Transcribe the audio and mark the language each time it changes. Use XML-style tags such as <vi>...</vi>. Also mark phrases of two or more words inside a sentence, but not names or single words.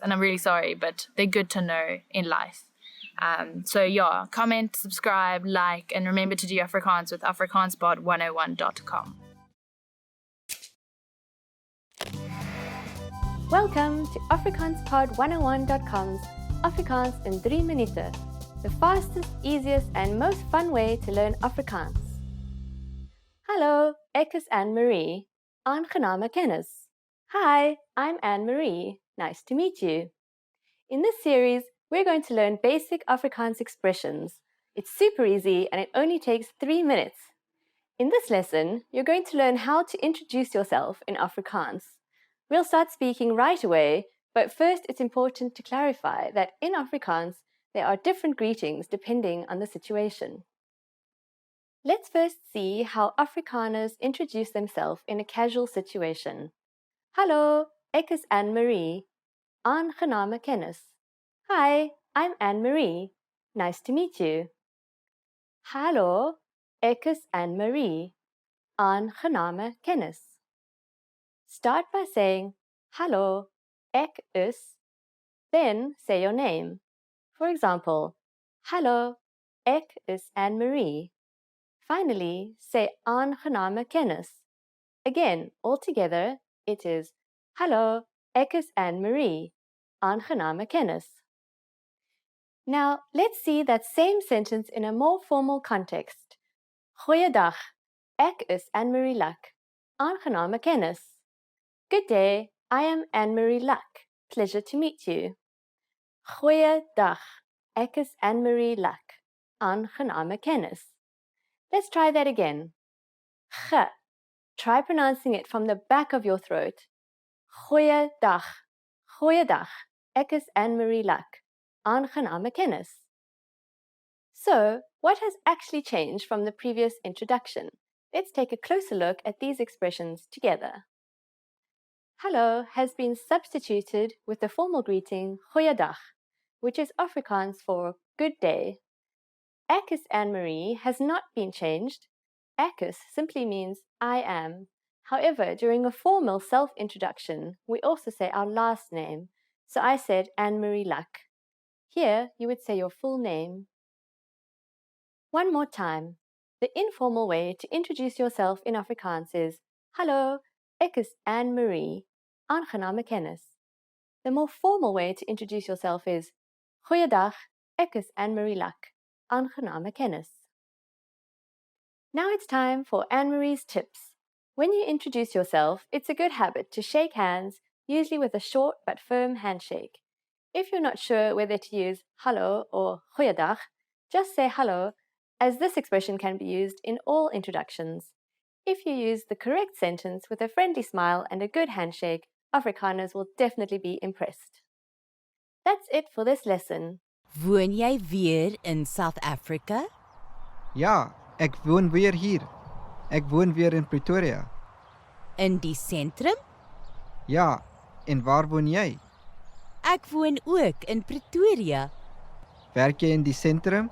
<en>And I'm really sorry, but they're good to know in life. So yeah, comment, subscribe, like, and remember to do Afrikaans with afrikaanspod101.com. Welcome to AfrikaansPod101.com's Afrikaans in 3 minuten, the fastest, easiest and most fun way to learn Afrikaans.</en> <af>Hallo, ek is Anne-Marie. Aangename kennis.</af> <en>Hi, I'm Anne-Marie. Nice to meet you. In this series, we're going to learn basic Afrikaans expressions. It's super easy and it only takes 3 minutes. In this lesson, you're going to learn how to introduce yourself in Afrikaans. We'll start speaking right away, but first it's important to clarify that in Afrikaans, there are different greetings depending on the situation. Let's first see how Afrikaners introduce themselves in a casual situation.</en> <af>Hallo, ek is Anne-Marie. Aangename kennis.</af> <en>Hi, I'm Anne-Marie. Nice to meet you.</en> <af>Hallo, ek is Anne-Marie. Aangename kennis.</af> <en>Start by saying,</en> <af>hallo, ek is,</af> <en>then say your name. For example,</en> <af>hallo, ek is Anne-Marie.</af> <en>Finally, say</en> <af>aangename kennis.</af> <en>Again, all together, it is,</en> <af>hallo, ek is Anne-Marie. Aangename kennis.</af> <en>Now, let's see that same sentence in a more formal context.</en> <af>Goeiedag, ek is Anne-Marie Luck. Aangename kennis.</af> <en>Good day, I am Anne-Marie Luck. Pleasure to meet you.</en> <af>Goeiedag, ek is Anne-Marie Luck. Aangename kennis.</af> <en>Let's try that again. G. Try pronouncing it from the back of your throat.</en> <af>Goeiedag, goeiedag, ek is Anne-Marie Luck. Aangename kennis.</af> <en>So, what has actually changed from the previous introduction? Let's take a closer look at these expressions together. Hallo has been substituted with the formal greeting goeiedag, which is Afrikaans for good day.</en> <af>Ek is Anne-Marie</af> <en>has not been changed.</en> <af>Ek is</af> <en>simply means I am. However, during a formal self-introduction, we also say our last name. So I said Anne-Marie Luck. Here, you would say your full name. One more time. The informal way to introduce yourself in Afrikaans is</en> <af>Hallo, ek is Anne-Marie. Aangename kennis.</af> <en>The more formal way to introduce yourself is</en> <af>Goeiedag, ek is Anne-Marie Luck. Aangename kennis.</af> <en>Now it's time for Anne-Marie's tips. When you introduce yourself, it's a good habit to shake hands, usually with a short but firm handshake. If you're not sure whether to use hallo or goeiedag, just say hallo, as this expression can be used in all introductions. If you use the correct sentence with a friendly smile and a good handshake, Afrikaners will definitely be impressed. That's it for this lesson.</en> <af>Woon jy weer in South Africa? Ja, ek woon weer hier. Ek woon weer in Pretoria. In die sentrum? Ja, en waar woon jy? Ek woon ook in Pretoria. Werk jy in die sentrum?</af>